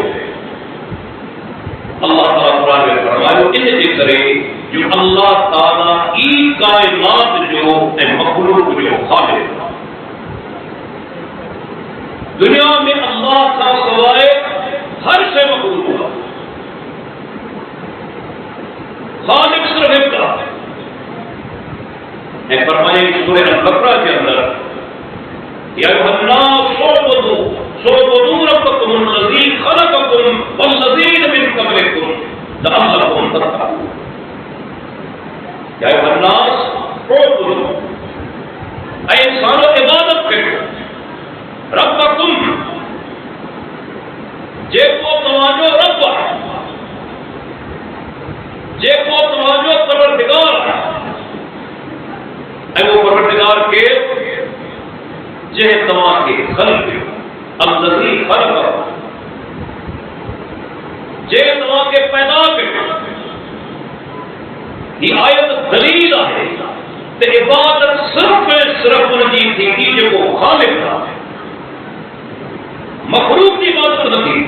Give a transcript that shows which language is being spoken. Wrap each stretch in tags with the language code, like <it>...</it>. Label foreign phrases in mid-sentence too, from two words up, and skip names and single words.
<sd>अल्लाह ताला क़ुरान में फरमायो इन जे करे जो अल्लाह ताला ई कायनात जो ऐं मखलूक जो ख़ालिक़ आहे। दुनिया में अल्लाह खां सवाइ हर शइ मखलूक आहे, ख़ालिक़ सिर्फ़ हिकु आहे। ऐं फरमाए सूरह अल-बक़रा के अंदर</sd> <ar>يا أيها الناس اعبدوا ربكم الذي خلقكم والذين من قبلكم لعلكم تتقون. يا أيها الناس اعبدوا,</ar> <sd>ऐं इंसानो इबादत कयो, रब्बकुम जेको तव्हांजो रब आहे, जेको तव्हांजो परवरदिगार आहे। ऐं वो परवरदिगार के जंहिं तव्हांखे ख़ल्क़ कयो,</sd> <ar>الذي خلق,</ar> <sd>जंहिं तव्हांखे पैदा कयो। हीअ आयत दलील आहे त इबादत सिर्फ़ ऐं सिर्फ़ उनजी थींदी जेको ख़ालिक़ आहे, मख़लूक जी इबादत न थींदी।</sd>